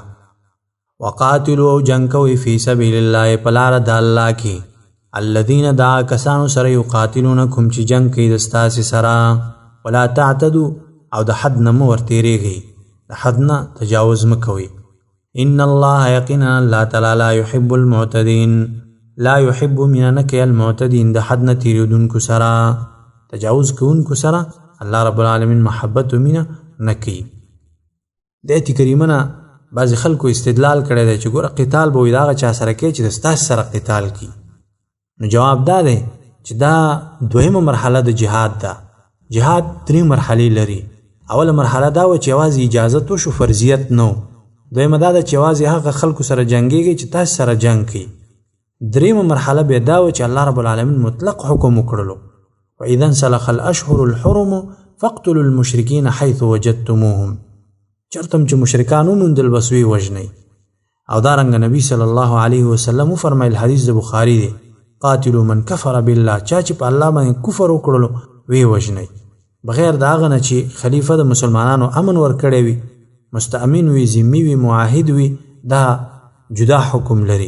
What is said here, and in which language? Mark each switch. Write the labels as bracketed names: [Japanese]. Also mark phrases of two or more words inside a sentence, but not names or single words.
[Pashto] وقاتلوا، او جنګ کوئ، [Arabic] فی سبیل الله، [Pashto] په لاره د الله کې، الذین، دا کسانو سره، یقاتلونکم، چې جنګ کوي د ستاسې سره. [Arabic] ولا تعتدوا، [Pashto] او د حد نه مه ورتېرېږئ، د حد نه تجاوز مه کوئ. [Arabic] ان الله، [Pashto] یقینا الله تعالی، [Arabic] لا يحب المعتدین، لا يحب، [Pashto] مینه نه کوي، المعتدین، د حد نه تېرېدونکو سره، تجاوز کوونکو سره الله رب العالمین محبت و مینه نه کوي. د آیت کریمه نه بعضې خلکو استدلال کړی دی چې ګوره قتال به وي د هغه چا سره کوي چې د ستاسې سره قتال کوي. نو جواب دا دی چې دا دویمه مرحله د جهاد ده. جهاد 3 مرحلې لري. اوله مرحله دا و چې یوازې اجازت وشو، فرضیت نه و. دویمه دا ده چې یوازې هغه خلکو سره جنګېږي چې تاسې سره جنګ کوي. دریمه مرحله بیا دا و چې الله رب العالمین مطلق حکم وکړلو، [Arabic] وإذا انسلخ الأشهر الحرم فاقتلوا المشرکین حیث وجدتموهم، [Pashto] چرتم چې مشرکان وموندل بس ویې وژنئ. او دارنګه نبی [Arabic] صلی الله علیه وسلم [Pashto] وفرمایل، حدیث د بخاري دی، [Arabic] قاتلوا من کفر بالله، [Pashto] چا چې په الله باندې کفر وکړلو ویې وژنئ، بغیر د هغه نه چې خلیفه د مسلمانانو امن ورکړی وي، مستأمن وي، ذمي وي، معاهد وي، دا جدا حکم لري.